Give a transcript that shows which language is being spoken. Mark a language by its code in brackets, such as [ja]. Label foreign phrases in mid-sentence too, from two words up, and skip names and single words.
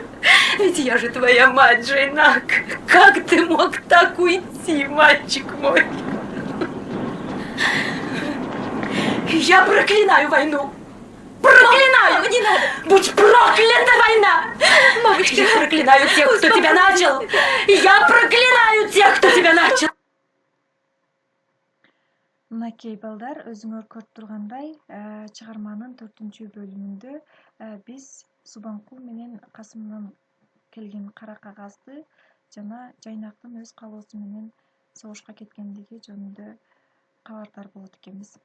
[ru] Ведь я же твоя мать, Жайнак. Как ты мог так уйти, мальчик мой? Я проклинаю войну. Проклинаю! Мама, не надо! Будь проклята война! Мамочка, я проклинаю тех, кто тебя начал! Я проклинаю тех, кто тебя начал! [ky] Мынакей балдар, өзүңөр көрүп тургандай, чыгарманын 4-бөлүмүндө биз Субанкул менен Касымдан келген кара кагазды жана Жайнактын өз каалоосу менен согушка кеткендиги жөнүндө кабардар болот экенбиз.